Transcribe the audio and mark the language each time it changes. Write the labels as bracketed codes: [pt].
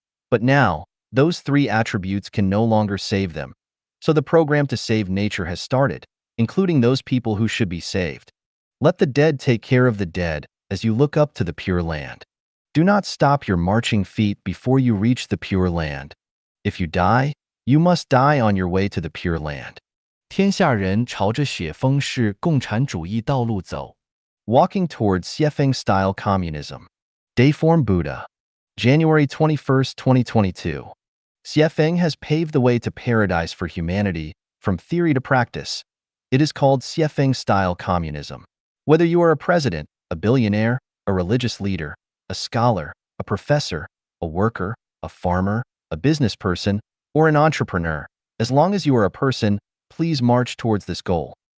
[en] But now, those three attributes can no longer save them. So the program to save nature has started, including those people who should be saved. Let the dead take care of the dead as you look up to the Pure Land. Do not stop your marching feet before you reach the Pure Land. If you die, you must die on your way to the Pure Land. [zh] 天下人朝着写风式共产主义道路走。 [en] Walking towards Xiefeng-style communism. Dayform Buddha. January 21, 2022. Xiefeng has paved the way to paradise for humanity, from theory to practice. It is called Xiefeng-style communism. Whether you are a president, a billionaire, a religious leader, a scholar, a professor, a worker, a farmer, a business person, or an entrepreneur, as long as you are a person, please march towards this goal.